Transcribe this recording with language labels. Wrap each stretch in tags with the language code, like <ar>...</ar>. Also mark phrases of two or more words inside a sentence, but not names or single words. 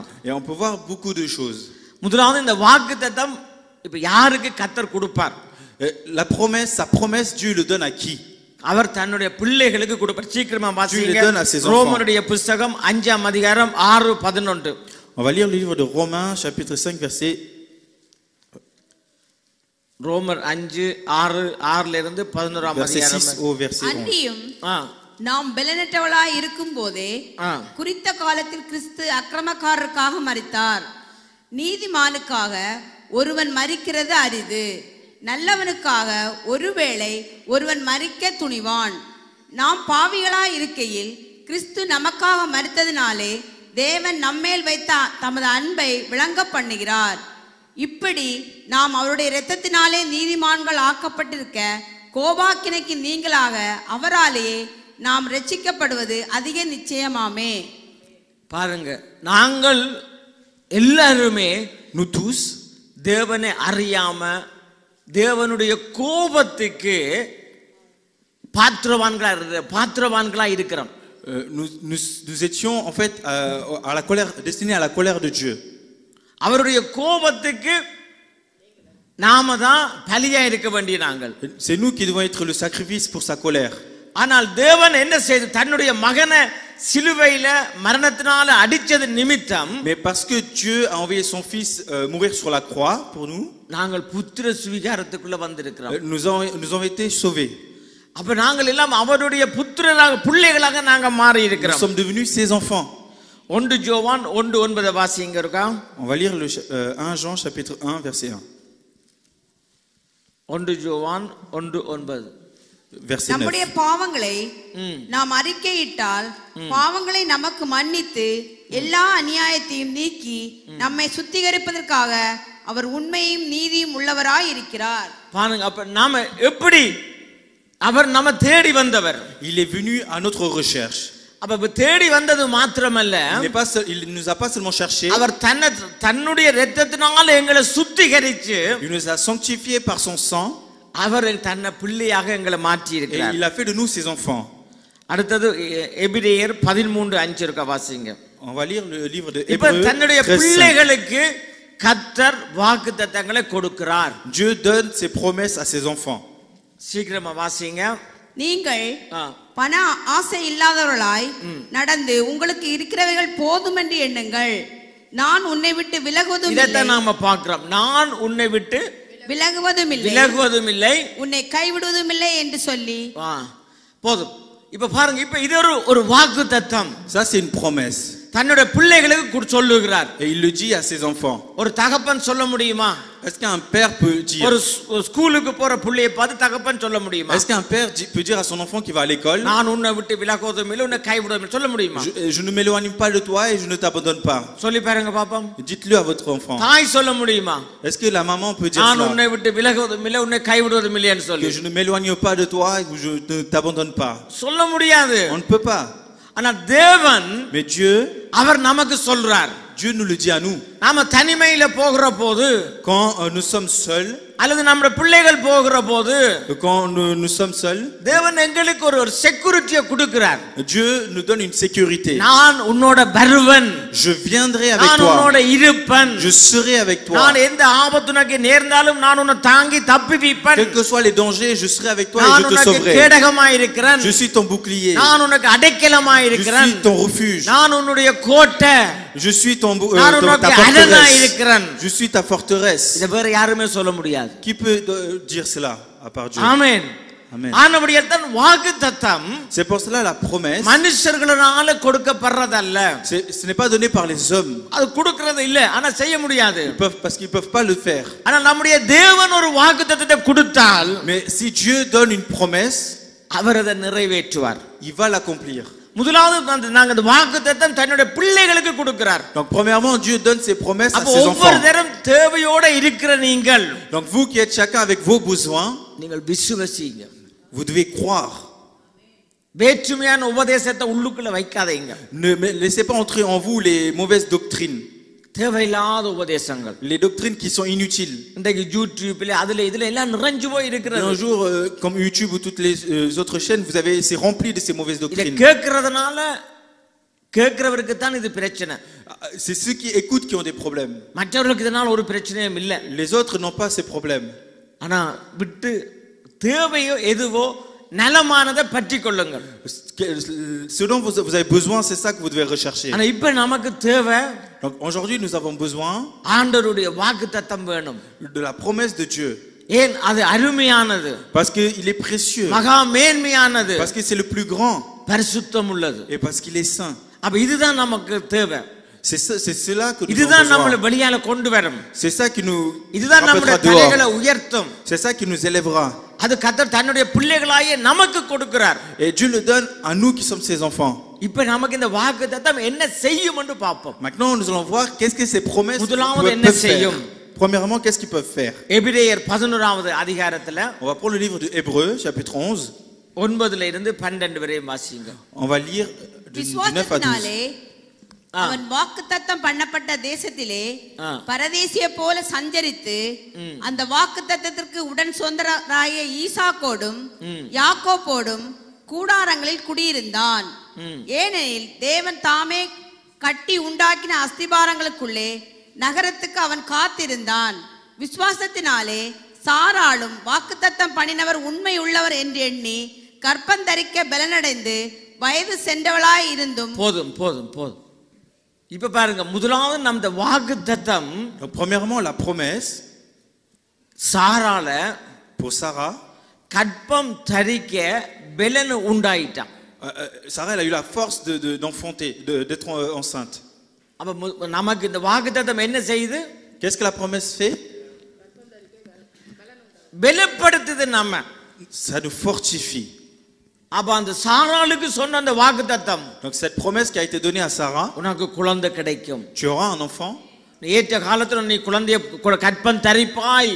<fr>Et on peut voir beaucoup de choses.</fr> <ta>முதலாவது இந்த வாக்குத்தத்தம் இப்ப யாருக்கு கர்த்தர் கொடுப்பார்?</ta> <fr>La promesse, sa promesse, Dieu le donne à qui?</fr> <ta>அவர் தன்னுடைய பிள்ளைகளுக்கு கொடுப்பார். சீக்கிரமா வாசிங்க.</ta> <fr>donne à ses enfants.</fr> <ta>ரோமருடைய புத்தகம் 5ஆம் அதிகாரம் 6:11.</ta> <fr>On va lire le livre de Romains chapitre 5 verset</fr> <ta>ரோமர் 5:6 இருந்து 11ஆம் அதிகாரம்.</ta> <fr>verset 6 au verset 11.</fr> <ta>அன்றியும் நாம் பலனற்றவளாய் இருக்கும் போதே குறித்த காலத்தில் கிறிஸ்து அக்கிரமக்காரருக்காக மரித்தார். நீதிமானுக்காக ஒருவன் மரிக்கிறது அரிது, நல்லவனுக்காக ஒருவேளை ஒருவன் மரிக்க துணிவான். நாம் பாவிகளாய் இருக்கையில் கிறிஸ்து நமக்காக மரித்ததினாலே தேவன் நம்மேல் வைத்த தமது அன்பை விளங்க பண்ணுகிறார். இப்படி நாம் அவருடைய இரத்தத்தினாலே நீதிமான்கள் ஆக்கப்பட்டிருக்க கோபாக்கினைக்கு நீங்களாக அவராலேயே நாம் ரட்சிக்கப்படுவது அதிக நிச்சயமாமே. பாருங்க, நாங்கள் எல்லாருமே</ta> <fr>nous tous</fr> <ta>தேவனை அறியாம தேவனுடைய கோபத்துக்கு பாத்திரவான்களா இருக்கிறோம்.</ta> <fr>nous étions en fait à la colère, destinés à la colère de Dieu.</fr> <ta>அவருடைய கோபத்துக்கு நாம தான் பலியா இருக்க வேண்டிய நாங்கள்.</ta> <fr>C'est nous qui devons être le sacrifice pour sa colère.</fr> <ta>ஆனால் தேவன் என்ன செய்து தன்னுடைய மகனை சிலுவையில மரணத்தினால அடிச்சது நிமித்தம்,</ta> <fr>Mais parce que Dieu a envoyé son fils mourir sur la croix pour nous,</fr> <ta>நாங்கள் புத்திர சுவிகாரத்துக்குள்ள வந்திருக்கிறோம்.</ta> <fr>nous avons été sauvés.</fr> <ta>அப்ப நாங்கள் எல்லாம் அவருடைய புத்திரராக பிள்ளைகளாக நாங்க மாறி</ta> <fr>Nous</fr> <ta>இருக்கிறோம்.</ta> <fr>sommes devenus ses enfants.</fr> <ta>1 யோவான் 1:9 வாசிங்க இருக்கா?</ta> <fr>On va lire le 1 Jean chapitre 1 verset 1.</fr> <ta>1 யோவான் 1:9.</ta> <fr>Verset 9.</fr> <ta>நம்முடைய பாவங்களை நாம் அறிக்கையிட்டால் பாவங்களை நமக்கு மன்னித்து எல்லா அநியாயத்தையும் நீக்கி நம்மை சுத்திகரிப்பதற்காக அவர் உண்மையும் நீதியும் உள்ளவராய் இருக்கிறார். பாருங்க, அப்ப நாம எப்படி அவர் நம்ம தேடி வந்தவர்.</ta> <fr>Il est venu à notre recherche.</fr> <ta>அப்ப தேடி வந்தது மாத்திரமல்ல,</ta> <fr>Il ne nous a pas seulement cherché.</fr> <ta>அவர் தன்னுடைய இரத்தத்தினால எங்களை சுத்திகரிச்சு</ta> <fr>Il nous a sanctifiés par son sang.</fr> <ta>அவர் தன்னை பிள்ளையாக எங்களை மாற்றி</ta> <fr>Et</fr> <ta>இருக்கிறார்.</ta> <fr>il a fait de nous ses enfants.</fr> <ta>அடுத்தது எபிரேயர் 13:5 இருக்க வாசிங்க.</ta> <fr>On va lire le livre de</fr> <ta>இப்ப</ta> <fr>Hébreux.</fr> <ta>தன்னுடைய பிள்ளைகளுக்கு கர்த்தர் வாக்குத்தத்தங்களை கொடுக்கிறார்.</ta> <fr>Dieu donne ses promesses à ses enfants.</fr> <ta>சீக்கிரமா வாசிங்க. நீங்கள் பண ஆசை இல்லாதவர்களாய் நடந்து உங்களுக்கு இருக்கிறவைகள் போதும் என்று எண்ணுங்கள். நான் உன்னை விட்டு விலகுவதும் இல்லை. இதைத்தான் நாம பார்க்கிறோம். நான் உன்னை விட்டு விலகுவதும் இல்லை, உன்னை கைவிடுவதும் இல்லை என்று சொல்லி போதும். இப்ப பாருங்க, இப்ப இது ஒரு வாக்குத்தத்தம்.</ta> <fr>Ça c'est une promesse.</fr> <ta>தன்னுடைய பிள்ளைகளுக்கு சொல்லுகிறார்.</ta> <fr>Et il le dit à ses enfants.</fr> <ta>ஒரு தகப்பன் சொல்ல முடியுமா?</ta> <fr>Est-ce qu'un père peut dire?</fr> <ta>ஒரு ஸ்கூலுக்கு போற பிள்ளையை பார்த்து தகப்பன் சொல்ல முடியுமா?</ta> <fr>Est-ce qu'un père peut dire à son enfant qui va à l'école?</fr> <ta>நான் உன்னை விட்டு விலகுவதும் இல்லை, உன்னை கைவிடுவதும் இல்லை சொல்ல முடியுமா?</ta> <fr>Je ne m'éloigne pas de toi et je ne t'abandonne pas.</fr> <ta>சொல்லி பாருங்க பாப்போம்.</ta> <fr>Dites-le à votre enfant.</fr> <ta>தாய் சொல்ல முடியுமா?</ta> <fr>Est-ce que la maman peut dire</fr> <ta>நான்</ta> <fr>cela?</fr> <ta>உன்னை விட்டு விலகுவதும் இல்லை, உன்னை கைவிடுவதும் இல்லைன்னு சொல்லி.</ta> <fr>Que je ne m'éloigne pas de toi et que je ne t'abandonne pas.</fr> <ta>சொல்ல முடியாது.</ta> <fr>On ne peut pas.</fr> <ta>ஆனா தேவன்,</ta> <fr>Mais Dieu,</fr> <ta>அவர் நமக்கு சொல்றார்.</ta> <fr>Dieu nous le dit à nous.</fr> <ta>நாம தனிமையில போகிற போது,</ta> <fr>Quand nous sommes seuls,</fr> <ta>அல்லது நம்ம பிள்ளைகள் போகிற போது,</ta> <fr>quand nous sommes seuls,</fr> <ta>தேவன் எங்களுக்கு ஒரு செக்யூரிட்டியை கொடுக்கிறார்.</ta> <fr>Dieu nous donne une sécurité.</fr> <ta>நான் உன்னோட வருவன்,</ta> <fr>Je viendrai avec</fr> <ta>நான்</ta> <fr>toi.</fr> <ta>உன்னோட இருப்பன்,</ta> <fr>Je serai avec toi.</fr> <ta>நான் எந்த ஆபத்து உனக்கு நேர்ந்தாலும் நான் உன்னை தாங்கி தப்புவிப்பேன்.</ta> <fr>Quels que soient les dangers, je serai avec toi et</fr> <ta>நான்</ta> <fr>je te</fr> <ta>உனக்கு</ta> <fr>sauverai.</fr> <ta>கேடகமாய் இருக்கிறேன்.</ta> <fr>Je suis ton bouclier.</fr> <ta>நான் உனக்கு அடைக்கலமாய்</ta> <fr>Je</fr> <ta>இருக்கிறேன்.</ta> <fr>suis ton refuge.</fr> <ta>நான் உன்னுடைய கோட்டை.</ta> <fr>Je suis ta forteresse. Je suis ta forteresse.</fr> <ta>இத வேற யாருமே சொல்ல முடியாது.</ta> <fr>Qui peut dire cela à part Dieu?</fr> <ta>ஆமென்.</ta> <fr>Amen.</fr> <ta>ஆனபடியால் தான் வாக்குத்தத்தம்</ta> <fr>C'est pour cela la promesse.</fr> <ta>மனுஷர்களால கொடுக்கப்படுறதல்ல.</ta> <fr>Ce n'est pas donné par les hommes.</fr> <ta>அது கொடுக்கிறது இல்ல, ஆனா செய்ய முடியாது.</ta> <fr>Parce qu'ils peuvent pas le faire.</fr> <ta>ஆனா நம்முடைய தேவன் ஒரு வாக்குத்தத்தத்தை கொடுத்தால்,</ta> <fr>Mais si Dieu donne une promesse,</fr> <ta>அவர் அதை நிறைவேற்றுவார்.</ta> <fr>il va l'accomplir.</fr> <ta>முதலாவது நாங்க அந்த வாக்குத்தத்தம் தன்னுடைய பிள்ளைகளுக்கு கொடுக்கிறார்.</ta> <fr>Donc premièrement, Dieu donne ses promesses à ses enfants.</fr> <ta>ஒவ்வொரு தரம் தேவையோட இருக்கிற நீங்கள்,</ta> <fr>Donc vous qui êtes chacun avec vos besoins,</fr> <ta>நீங்கள் விசுவாசிங்க.</ta> <fr>vous devez croire.</fr> <ta>வேற்றுமையான உபதேசத்தை உள்ளுக்குள்ள வைக்காதீங்க.</ta> <fr>Ne laissez pas entrer en vous les mauvaises doctrines.</fr> <ta>தேவையில்லாத உபதேசங்கள்,</ta> <fr>Les doctrines qui sont inutiles.</fr> <ta>இன்றைக்கு யூடியூப்ல அதுல இதுல எல்லாம் நிறைஞ்சு போய் இருக்கிறது.</ta> <fr>Un jour, comme YouTube ou toutes les autres chaînes, c'est rempli de ces mauvaises</fr> <ta>இத</ta> <fr>doctrines.</fr> <ta>கேக்குறதுனால கேக்குறவருக்கு தான் இது பிரச்சனை.</ta> <fr>C'est ceux qui écoutent qui ont des problèmes.</fr> <ta>மற்றவர்களுக்கு இதனால ஒரு பிரச்சனையும் இல்ல.</ta> <fr>Les autres n'ont pas ces problèmes.</fr> <ta>ஆனா விட்டு தேவையோ எதுவோ நலமானதை பற்றி கொள்ளுங்கள்.</ta> <fr>Ce dont vous avez besoin, c'est ça que vous devez rechercher.</fr> <ta>ஆனா இப்ப நமக்கு தேவை,</ta> <fr>Donc aujourd'hui, nous avons besoin</fr> <ta>ஆண்டவருடைய வாக்குத்தத்தம் வேணும்.</ta> <fr>de la promesse de Dieu.</fr> <ta>ஏன் அது அருமையானது,</ta> <fr>Parce qu'il est précieux.</fr> <ta>மகா மேன்மையானது,</ta> <fr>Parce que c'est le plus grand.</fr> <ta>பரிசுத்தம் உள்ளது.</ta> <fr>Et parce qu'il est saint.</fr> <ta>அப்ப இதுதான் நமக்கு தேவை.</ta> <fr>C'est cela que nous avons</fr> <ta>இதுதான் நம்மளை</ta> <fr>besoin.</fr> <ta>வெளியால கொண்டு வரும்.</ta> <fr>C'est ça qui nous</fr> <ta>இதுதான் நம்முடைய</ta> <fr>rappellera</fr> <ta>தலைகளை</ta> <fr>dehors.</fr> <ta>உயர்த்தும்.</ta> <fr>C'est ça qui nous élèvera.</fr> <ta>அது கர்த்தர் தன்னுடைய பிள்ளைகளாயே நமக்கு கொடுக்கிறார்.</ta> <fr>Et Dieu le donne à nous qui sommes ses enfants.</fr> <ta>இப்ப நமக்கு இந்த வாக்குத்தத்தம் என்ன செய்யும் என்று பார்ப்போம்.</ta> <fr>Maintenant, nous allons voir qu'est-ce que ces promesses</fr> <ta>முதலாவது என்ன</ta> <fr>peuvent faire.</fr> <ta>செய்யும்?</ta> <fr>Premièrement, qu'est-ce qu'ils peuvent faire?</fr> <ta>எபிரேயர் 11வது அதிகாரத்துல</ta> <fr>On va prendre le livre de Hébreux, chapitre 11.</fr> <ta>9ல இருந்து 12 வரை வாசிங்க.</ta> <fr>On va lire du 9 à 12.</fr> <ta>அவன் வாக்குத்தத்தம் பண்ணப்பட்ட தேசத்திலே பரதேசிய போல சஞ்சரித்து அந்த வாக்குத்தத்தத்திற்கு உடன் சொந்தராய ஈசாக்கோடும் யாக்கோபோடும் கூடாரங்களில் குடியிருந்தான். ஏனெனில் தேவன் தாமே கட்டி உண்டாக்கின அஸ்திபாரங்களுக்குள்ளே நகரத்துக்கு அவன் காத்திருந்தான். விசுவாசத்தினாலே சாராளும் வாக்குத்தத்தம் பண்ணினவர் உண்மை உள்ளவர் என்று எண்ணி கற்பந்தரிக்க பலனடைந்து வயது சென்றவளாய் இருந்தும். போதும் போதும் போதும். இப்ப பாருங்க, முதலாவது நம்ம வாக்குத்தத்தம்.</ta> <fr>Premièrement, la promesse</fr> <ta>சாரால</ta> <fr>pour Sarah.</fr> <ta>கற்பம் தரிக்க பலன் உண்டாயிட்டான்.</ta> <fr>Sarah, elle a eu la force d'enfanter, d'être enceinte.</fr> <ta>அப்ப நமக்கு இந்த வாக்குத்தத்தம் என்ன செய்யுது?</ta> <fr>Qu'est-ce que la promesse fait?</fr> <ta>பலப்படுத்துது நம்ம.</ta> <fr>Ça nous fortifie.</fr> <ta>அப்ப அந்த சாராளுக்கு சொன்ன அந்த வாக்குத்தத்தம்.</ta> <fr>Donc cette promesse qui a été donnée à Sarah,</fr> <ta>உனக்கு குழந்தை கிடைக்கும்.</ta> <fr>tu auras un enfant.</fr> <ta>ஏற்ற காலத்துல நீ குழந்தையை கற்பம் தரிப்பாய்.</ta>